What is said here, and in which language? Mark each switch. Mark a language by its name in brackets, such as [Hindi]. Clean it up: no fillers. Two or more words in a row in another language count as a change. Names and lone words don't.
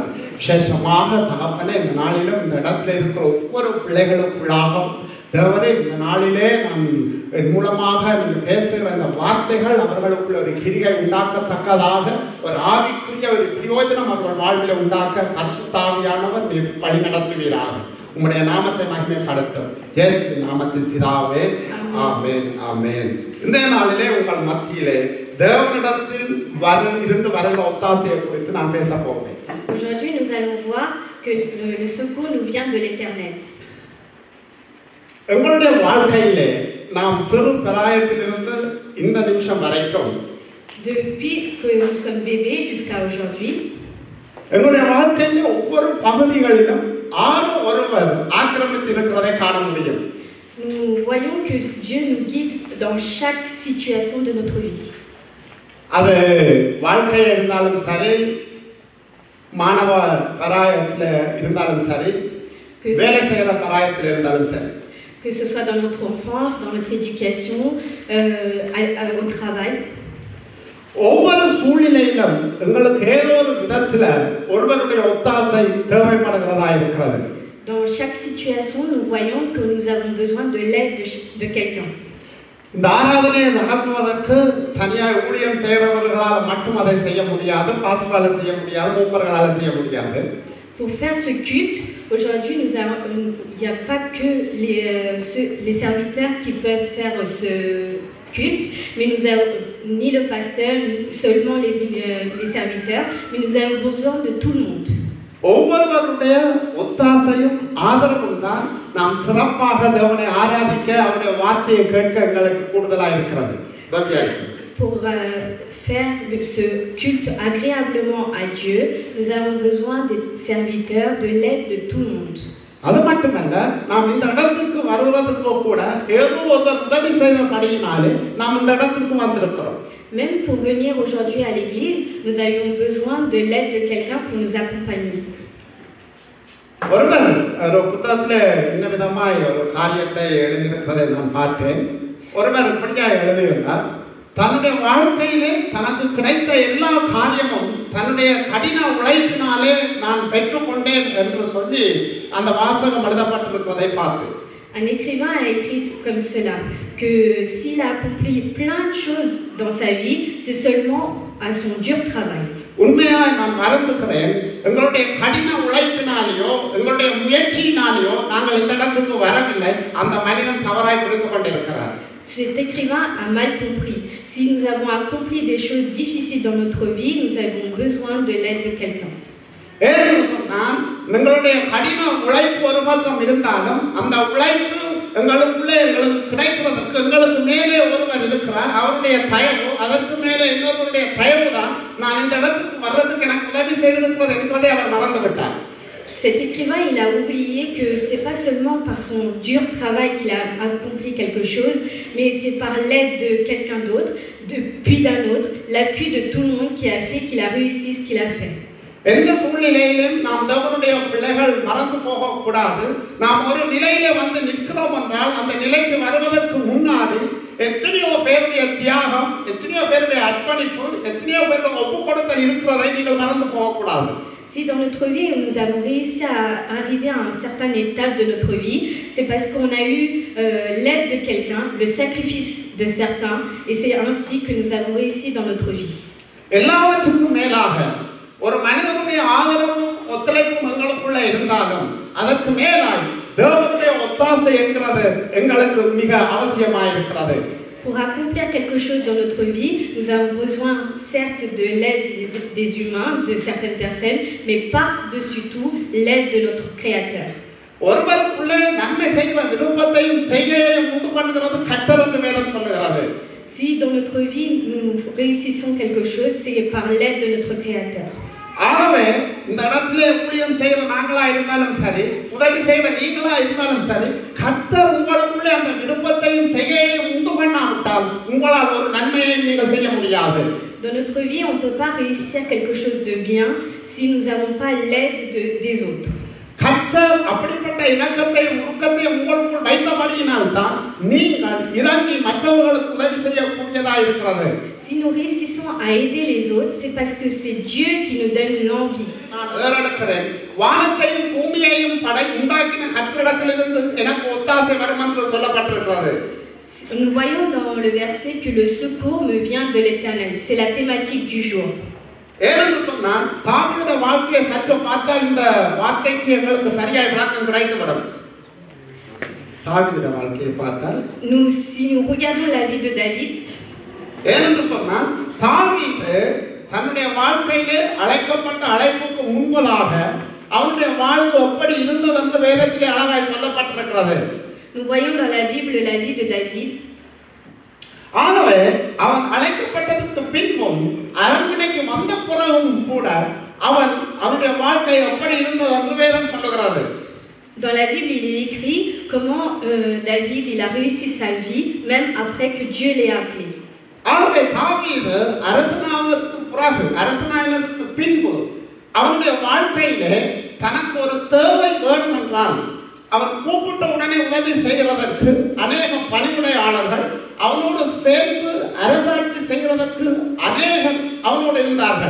[Tamil] விசேஷமாக தகப்பனே, இந்த நாளிலும் இந்த இடத்துல இருக்கிற ஒவ்வொரு பிள்ளைகளுக்குள்ளாகவும் தேவரே, இந்த நாளிலே நான் என் மூலமாக நீங்கள் பேசுகிற இந்த வார்த்தைகள் அவர்களுக்குள்ள ஒரு கிரியை உண்டாக்கத்தக்கதாக, ஒரு ஆவிக்குரிய ஒரு பிரயோஜனம் அவர்கள் வாழ்வில் உண்டாக்க பரிசுத்த ஆவியானவர் நீர் வழி நடத்துவீராக. உம்முடைய நாமத்தை மகிமைப்படுத்தும் இயேசு நாமத்தில் பிதாவே, ஆமென் ஆமென். இந்த நாளிலே உங்கள் மத்தியிலே தேவனிடத்தில் இருந்து வருகிற ஒத்தாசையை குறித்து நான் பேச போகிறேன். [French] Aujourd'hui, nous allons voir que le secours nous vient de l'Éternel. [Tamil] எங்களுடைய வாழ்க்கையிலே நாம் சிறு பிராயத்திலிருந்து இந்த நிமிஷம் வரைக்கும், [French] Depuis que nous sommes bébés jusqu'à aujourd'hui, [Tamil] எங்களுடைய வாழ்க்கையிலே ஒவ்வொரு பகுதிகளிலும் ஆறு ஒருவர் ஆக்கிரமித்திருக்கிறதை காண முடியும். [French] nous voyons que Dieu nous guide dans chaque situation de notre vie. [Tamil] அது வாழ்க்கையில் இருந்தாலும் சரி, மாணவ பராயத்தில் இருந்தாலும் சரி, வேலை செய்கிற பராயத்தில் இருந்தாலும் சரி, [French] Que ce soit dans notre enfance, dans notre éducation, au travail. [Tamil] ஒவ்வொரு சூழ்நிலையிலும் எங்களுக்கு ஏதோ ஒரு விதத்தில் ஒருவருடைய ஒத்தாசை தேவைப்படுகிறதா இருக்கிறது. [French] Dans chaque situation, nous voyons que nous avons besoin de l'aide de quelqu'un. [Tamil] இந்த ஆராதனையை நடத்துவதற்கு தனியாக ஊழியம் செய்கிறவர்களால் மட்டும் அதை செய்ய முடியாது, பாஸ்டரால் செய்ய முடியாது, மூப்பர்களால் செய்ய முடியாது. [French] Pour faire ce culte, aujourd'hui, il n'y a pas que les serviteurs qui peuvent faire ce culte, mais nous avons ni le pasteur, ni seulement les serviteurs, mais nous avons besoin de tout le monde. [Tamil] ஒவ்வொருவருடைய ஒத்தாசையும் ஆதரவும் தான் நாம் சிறப்பாக தேவனை ஆராதிக்க, அவருடைய வார்த்தையை கேட்க எங்களுக்கு கூடுதலாக இருக்கிறது. [French] Pour faire ce culte agréablement à Dieu, nous avons besoin des serviteurs, de l'aide de tout le monde. [Tamil] அது மட்டுமல்ல, நாம் இந்த இடத்துக்கு வருவதற்கு கூட ஏதோ ஒரு உதவி செய்தபடியினாலே நாம் இந்த இடத்துக்கு வந்திருக்கிறோம். [French] Même pour venir aujourd'hui à l'église, nous avions besoin de l'aide de quelqu'un pour nous accompagner. [Tamil] ஒருவர் ஒரு புத்தகத்தில் இந்த விதமாய் ஒரு காரியத்தை எழுதியிருக்கிறதை நான் பார்த்தேன். ஒருவர் இப்படியா எழுதியிருந்தார், தன்னுடைய வாழ்க்கையிலே தனக்கு கிடைத்த எல்லா காரியமும் தன்னுடைய கடின உழைப்பினாலே நான் பெற்றுக்கொண்டேன் என்று சொல்லி அந்த வாசகம் எழுதப்பட்டிருக்கிறதை பார்த்து, [French] Un écrivain a écrit comme cela, que s'il a accompli plein de choses dans sa vie, c'est seulement à son dur travail. [Tamil] உண்மையாய் நான் மறந்துக்கிறேன், எங்களுடைய கடின உழைப்பினாலேயோ எங்களுடைய முயற்சியினாலேயோ நாங்கள் இந்த இடத்துக்கு வரவில்லை. அந்த மனிதன் தவறாய் புரிந்து கொண்டிருக்கிறார். [French] Cet écrivain a mal compris. Si nous avons accompli des choses difficiles dans notre vie, nous avons besoin de l'aide de quelqu'un. [Tamil] எங்களுடைய கடின உழைப்பு ஒரு பக்கம் இருந்தாலும் அந்த உழைப்பு எங்களுக்கு கிடைப்பதற்கு எங்களுக்கு மேலே ஒருவர் இருக்கிறார். அவருடைய தயவு, அதற்கு மேலே இன்னொருவருடைய தயவு தான் நான் இந்த இடத்துக்கு வர்றதுக்கு எனக்கு உதவி செய்திருக்கிறது என்பதை அவர் மறந்து விட்டார். [French] Cet écrivain, il a oublié que c'est pas seulement par son dur travail qu'il a accompli quelque chose, mais c'est par l'aide de quelqu'un d'autre, puis d'un autre, l'appui de tout le monde qui a fait qu'il a réussi ce qu'il a fait. [Tamil] எந்த சூழ்நிலையிலும் நாம் தேவனுடைய பிள்ளைகள் மறந்து போகக்கூடாது. நாம் ஒரு நிலையில வந்து நிற்கிறோம் என்றால் அந்த நிலைக்கு வருவதற்கு முன்னாடி எத்தனையோ பேருடைய தியாகம், எத்தனையோ பேருடைய அர்ப்பணிப்பு, எத்தனையோ பேருடைய ஒப்பு கொடுத்தல் இருக்கிறதை நீங்கள் மறந்து போகக்கூடாது. [French] Si dans notre vie, nous avons réussi à arriver à un certain étape de notre vie, c'est parce qu'on a eu l'aide de quelqu'un, le sacrifice de certains, et c'est ainsi que nous avons réussi dans notre vie. [Tamil] எல்லாவற்றுக்கும் மேலாக ஒரு மனிதனுடைய ஆதரவும் ஒத்துழைப்பும் எங்களுக்குள்ள இருந்தாலும் அதற்கு மேலாய் தேவனுடைய ஒத்தாசை என்கிறது எங்களுக்கு மிக அவசியமாயிருக்கிறது. [French] Pour accomplir quelque chose dans notre vie, nous avons besoin certes de l'aide des humains, de certaines personnes, mais par-dessus tout l'aide de notre Créateur. [Tamil] ஒருவருக்குள்ளே நன்மை செய்கிற விருப்பத்தையும் செய்கையையும் உண்டு பண்ணுகிறது கர்த்தர் என்று வேதம் சொல்லுகிறது. [French] Si dans notre vie nous réussissons quelque chose, c'est par l'aide de notre Créateur. [Tamil] ஆகவே இந்த இடத்திலே ஊழியம் செய்கிற நாங்களா இருந்தாலும் சரி, உதவி செய்கிற நீங்களா இருந்தாலும் சரி, கர்த்தர் உங்களுக்குள்ளே அந்த விருப்பத்தையும் செய்கையையும் உண்டு பண்ணாவிட்டால் உங்களால் ஒரு நன்மையை நீங்கள் செய்ய முடியாது. [French] Dans notre vie, on ne peut pas réussir quelque chose de bien si nous n'avons pas l'aide des autres. [Tamil] கர்த்தர் அப்படிப்பட்ட இணக்கத்தையும் உருக்கத்தையும் உங்களுக்குள் வைத்தபடியினால் தான் நீங்கள் இறங்கி மற்றவர்களுக்கு உதவி செய்யக்கூடியதாக இருக்கிறது. [French] Si nous réussissons à aider les autres, c'est parce que c'est Dieu qui nous donne l'envie. [Tamil] நான் வேறெடுக்கிறேன். வானத்தையும் பூமியையும் உண்டாக்கின கர்த்தரிடத்திலிருந்து எனக்கு ஒத்தாசை வரும் என்று சொல்லப்பட்டிருக்கிறது. [French] Nous voyons dans le verset que le secours me vient de l'Éternel. C'est la thématique du jour. [Tamil] ஏனென்று சொன்னால் தாவீது வாழ்க்கையை சற்று பார்த்தால் இந்த வார்த்தைக்கு எங்களுக்கு சரியாய் விளக்கம் கிடைத்துவிடும். தாவீது வாழ்க்கையை பார்த்தால் [French] Si nous regardons la vie de David, [Tamil] ஏனென்று சொன்னால் தாவீது தன்னுடைய வாழ்க்கையிலே அழைக்கப்பட்ட அழைப்புக்கு முன்பதாக அவனுடைய வாழ்வு எப்படி இருந்தது என்று வேதத்திலே அழகாய் சொல்லப்பட்டிருக்கிறது. [French] nous voyons dans la Bible la vie de David. [Tamil] ஆகவே அவன் அழைக்கப்பட்டதற்கு பின்பும் அரண்மனைக்கு வந்த பிறகும் கூட அவனுடைய வாழ்க்கை எப்படி இருந்தது என்று வேதம் சொல்லுகிறது. [French] Dans la Bible, il est écrit comment David il a réussi sa vie même après que Dieu l'ait appelé. [Tamil] ஆகவே தாவீது அரசனானதற்கு பின்பு அவனுடைய வாழ்க்கையிலே தனக்கு ஒரு தேவை வேணும் என்றால் அவன் கூப்பிட்ட உடனே உதவி செய்கிறதற்கு அநேக பணிவுடையாளர்கள் அவனோடு சேர்ந்து அரசாட்சி செய்கிறதற்கு அநேகம் அவனோடு இருந்தார்கள்.